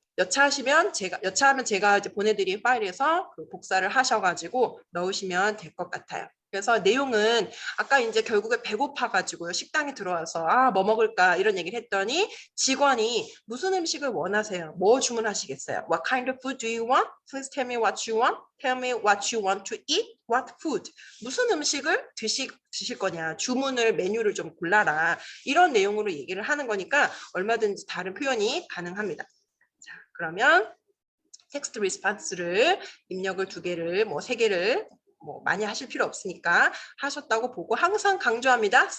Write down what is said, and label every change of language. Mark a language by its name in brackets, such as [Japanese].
[Korean] 여차하면 제가 이제 보내드린 파일에서 그 복사를 하셔가지고 넣으시면 될 것 같아요. 그래서 내용은 아까 이제 결국에 배고파가지고요. 식당에 들어와서 뭐 먹을까 이런 얘기를 했더니 직원이 무슨 음식을 원하세요? 뭐 주문하시겠어요? [English] What kind of food do you want? Please tell me what you want. Tell me what you want to eat. What food? [Korean] 무슨 음식을 드실 거냐? 주문을 메뉴를 좀 골라라. 이런 내용으로 얘기를 하는 거니까 얼마든지 다른 표현이 가능합니다. 자, 그러면 텍스트 리스폰스를 입력을 2개를 뭐 3개를 뭐 많이 하실 필요 없으니까 하셨다고 보고 항상 강조합니다.